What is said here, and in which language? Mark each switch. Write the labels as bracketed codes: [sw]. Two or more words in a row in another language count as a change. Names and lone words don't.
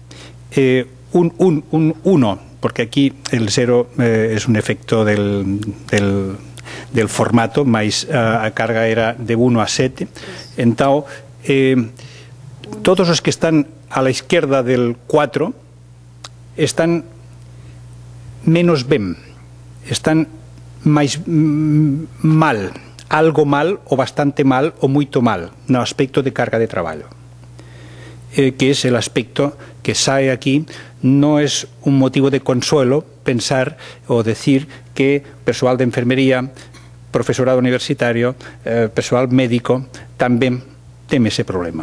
[es] Un 1, porque aquí el 0 es un efecto del formato, [gl] mas a carga era de 1 a 7. Entón, todos os que están [es] a la izquierda [gl] del 4 están menos ben, están máis mal, algo mal, ou bastante mal, ou moito mal, no aspecto de carga de traballo. [es] Que es el aspecto que sae aquí, no es un motivo de consuelo pensar o decir que [gl] persoal de enfermería, profesorado universitario, persoal médico, tamén teme ese problema.